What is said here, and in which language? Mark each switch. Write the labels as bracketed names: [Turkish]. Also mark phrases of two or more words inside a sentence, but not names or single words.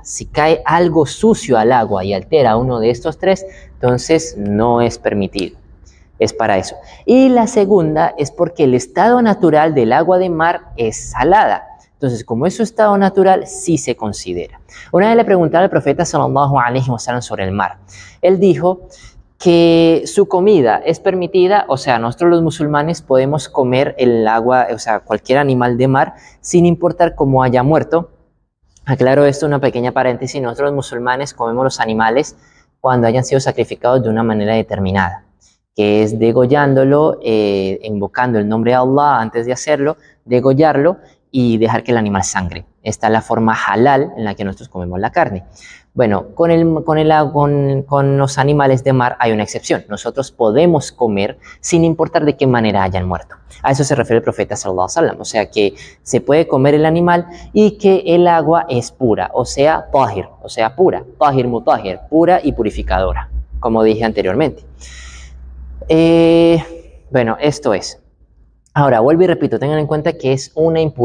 [Spanish] Si cae algo sucio al agua y altera uno de estos tres, entonces no es permitido. Es para eso. Y la segunda es porque el estado natural del agua de mar es salada. Entonces, como es su estado natural, sí se considera. Una vez le preguntaron al profeta [Arabic] صلى الله عليه وسلم [Spanish] sobre el mar. Él dijo que su comida es permitida, o sea, nosotros los musulmanes podemos comer el agua, o sea, cualquier animal de mar, sin importar cómo haya muerto. Aclaro esto, una pequeña paréntesis, nosotros los musulmanes comemos los animales cuando hayan sido sacrificados de una manera determinada, que es degollándolo, invocando el nombre de Allah antes de hacerlo, degollarlo y dejar que el animal sangre. Esta es la forma halal en la que nosotros comemos la carne. Bueno, con los animales de mar hay una excepción. Nosotros podemos comer sin importar de qué manera hayan muerto. A eso se refiere el profeta [Arabic] صلى الله عليه وسلم. [Spanish] O sea que se puede comer el animal y que el agua es pura, o sea, tahir, o sea, pura. [Arabic] طاهر مطهر, [Spanish] pura y purificadora, como dije anteriormente. Bueno, esto es. Ahora, vuelvo y repito, tengan en cuenta que es una impureza.